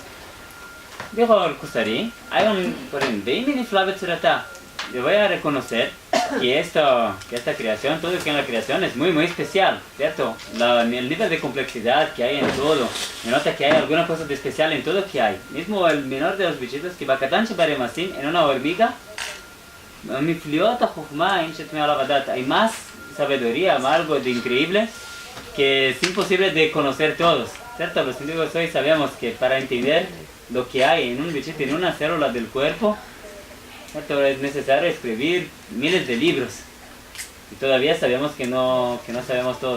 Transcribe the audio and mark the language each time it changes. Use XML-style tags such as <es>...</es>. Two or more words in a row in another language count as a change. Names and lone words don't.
<es>Dijo el Kusarí, hay por ejemplo, yo voy a reconocer que esta creación, todo lo que en la creación es muy muy especial, ¿cierto? El nivel de complejidad que hay en todo, me nota que hay alguna cosa de especial en todo que hay. Mismo el menor de los bichitos, que</es> <he>בקטן שברמשים,</he> <es>en una hormiga,</es> <he>מפליאות החוכמה אין שתמי עליו הדעת.</he> <es>Hay más sabiduría, algo de increíble que es imposible de conocer todos. ¿Cierto? Los científicos hoy sabemos que para entender lo que hay en un bichito, en una célula del cuerpo, ¿cierto? Es necesario escribir miles de libros. Y todavía sabemos que no sabemos todo.</es>